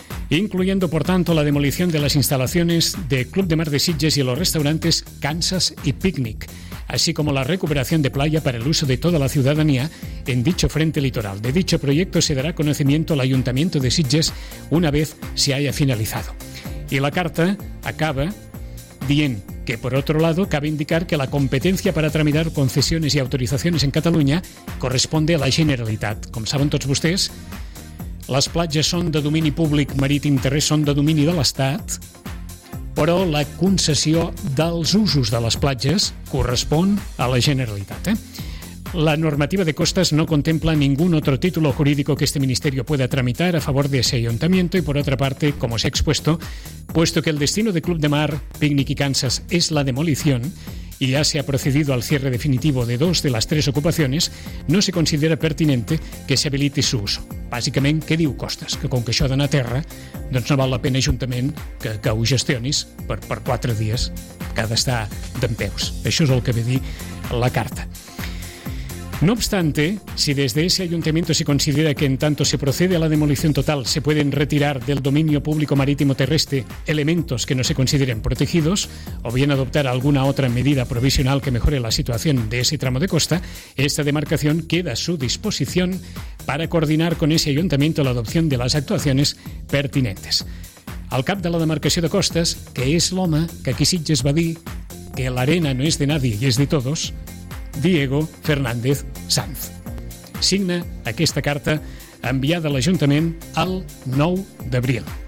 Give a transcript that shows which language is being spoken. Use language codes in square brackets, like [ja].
[es] Incluyendo, por tanto, la demolición de las instalaciones de Club de Mar de Sitges y los restaurantes Kansas y Picnic, así como la recuperación de playa para el uso de toda la ciudadanía en dicho frente litoral. De dicho proyecto se dará conocimiento al Ayuntamiento de Sitges una vez se haya finalizado. Y la carta [ca] acaba dient [es] que, por otro lado, cabe indicar que la competencia para tramitar concesiones y autorizaciones en Cataluña corresponde a la Generalitat. [ca] Com saben tots vostès, les platges són de domini públic marítim terrestre, són de domini de l'Estat, però la concessió dels usos de les platges correspon a la Generalitat. [es] La normativa de costas no contempla ningún otro título jurídico que este ministerio pueda tramitar a favor de ese ayuntamiento y, por otra parte, como se ha expuesto, puesto que el destino de Club de Mar, Picnic y Kansas es la demolición y ya se ha procedido al cierre definitivo de dos de las tres ocupaciones, no se considera pertinente que se habilite su uso. [ca] Bàsicament, què diu Costas? Que com que això ha d'anar a terra, doncs no val la pena, ajuntament, que ho gestionis per quatre dies, que ha d'estar dempeus. Això és el que ve dir la carta. [es] No obstante, si desde ese ayuntamiento se considera que en tanto se procede a la demolición total, se pueden retirar del dominio público marítimo terrestre elementos que no se consideren protegidos, o bien adoptar alguna otra medida provisional que mejore la situación de ese tramo de costa, esta demarcación queda a su disposición para coordinar con ese ayuntamiento la adopción de las actuaciones pertinentes. [ca] Al cap de la demarcació de costes, que és l'home que aquí Sitges va dir que l'arena no és [es] de nadie [ca] i és [es] de todos, [ca] Diego Fernández Sanz. Signa aquesta carta enviada a l'Ajuntament el 9 d'abril.